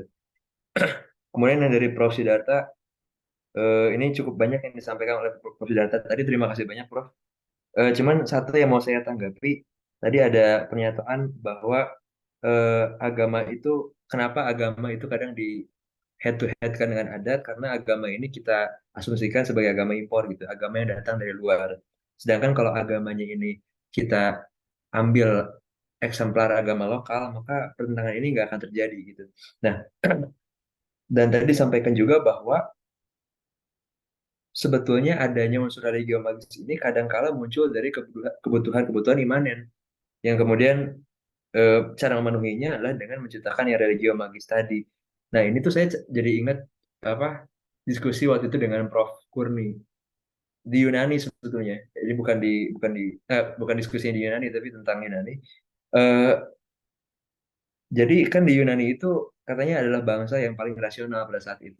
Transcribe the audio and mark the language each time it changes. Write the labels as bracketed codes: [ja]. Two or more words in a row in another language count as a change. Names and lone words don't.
[id] Kemudian yang dari Prof. Sidarta, ini cukup banyak yang disampaikan oleh Prof. Sidarta tadi. Terima kasih banyak, Prof. Cuman satu yang mau saya tanggapi, tadi ada pernyataan bahwa kenapa agama itu kadang di [en] head to head [id] kan dengan adat, karena agama ini kita asumsikan sebagai agama impor gitu, agama yang datang dari luar. Sedangkan kalau agamanya ini kita ambil eksemplar agama lokal, maka pertentangan ini nggak akan terjadi gitu. Nah, dan tadi disampaikan juga bahwa sebetulnya adanya unsur [la] religio magis [id] ini kadangkala muncul dari kebutuhan-kebutuhan imanen yang kemudian cara memenuhinya adalah dengan menciptakan yang [la] religio magis [id] tadi. Nah, ini tuh saya jadi ingat apa diskusi waktu itu dengan Prof. Kurni di Yunani sebetulnya. Jadi bukan diskusi di Yunani tapi tentang Yunani. Eh, jadi kan di Yunani itu katanya adalah bangsa yang paling rasional pada saat itu.